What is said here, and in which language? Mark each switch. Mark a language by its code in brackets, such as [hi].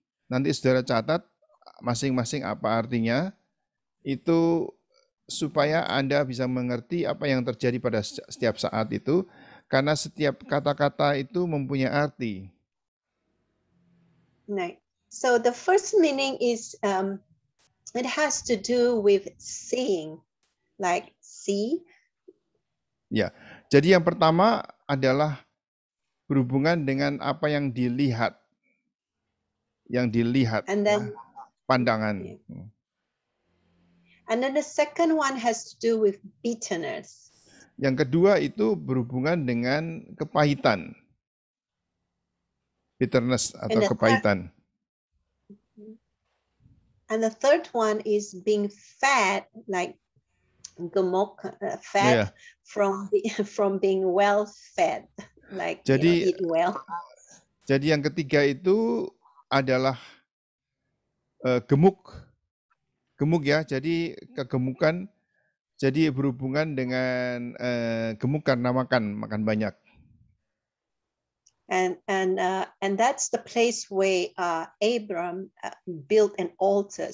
[id] Nanti saudara catat masing-masing apa artinya, itu supaya Anda bisa mengerti apa yang terjadi pada setiap saat itu, karena setiap kata-kata itu mempunyai arti. [en] Right. So the first meaning is it has to do with seeing, like see. [id] Ya, jadi yang pertama adalah berhubungan dengan apa yang dilihat. [en] And then [id] pandangan. [en] And then the second one has to do with bitterness. [id] Yang kedua itu berhubungan dengan kepahitan. Bitterness atau kepahitan. [en] And the third one is being fed, like gemuk, fed from being well fed, like eat well. [id] Jadi yang ketiga itu adalah gemuk ya, jadi kegemukan, jadi berhubungan dengan gemuk karena makan banyak. [en] And that's the place where Abram built an altar.